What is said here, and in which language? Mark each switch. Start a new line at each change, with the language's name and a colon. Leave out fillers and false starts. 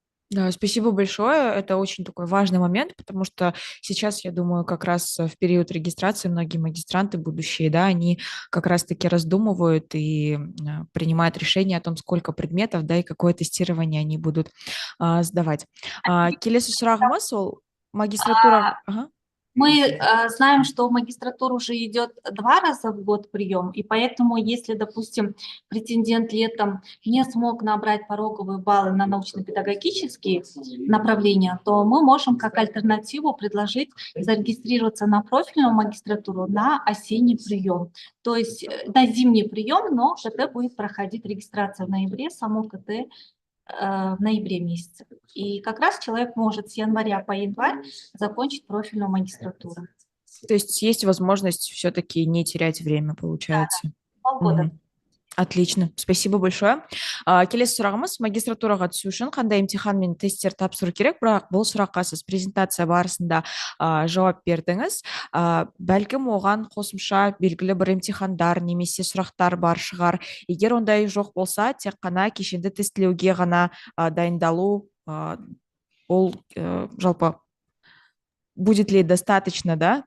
Russian: Да, спасибо большое. Это очень такой важный момент, потому что сейчас, я думаю, как раз в период регистрации многие магистранты будущие, да, они как раз-таки раздумывают и принимают решение о том, сколько предметов, да, и какое тестирование они будут сдавать.
Kazakh: Келесі сұрағымыз ол магистратура. Ага.
Russian: Мы знаем, что в магистратуру уже идет 2 раза в год прием, и поэтому, если, допустим, претендент летом не смог набрать пороговые баллы на научно-педагогические направления, то мы можем как альтернативу предложить зарегистрироваться на профильную магистратуру на осенний прием. То есть на зимний прием, но КТ будет проходить регистрация в ноябре, само КТ в ноябре месяце. И как раз человек может с января по январь закончить профильную магистратуру. То есть возможность все-таки не терять время, получается. Полгода. Мгм. Отлично, спасибо большое.
Kazakh: Келесі сұрағымыз магистратураға түсу үшін қандай емтихан мен тесттер тапсыру керек, бірақ бұл сұраққа сіз презентация барысында жауап бердіңіз. Бәлкім оған қосымша белгілі бір емтихандар немесе сұрақтар бар шығар. Егер ондай жоқ болса, тек қана кешенді тестілеуге ғана дайындалу, ол жалпы будет ли достаточно, да?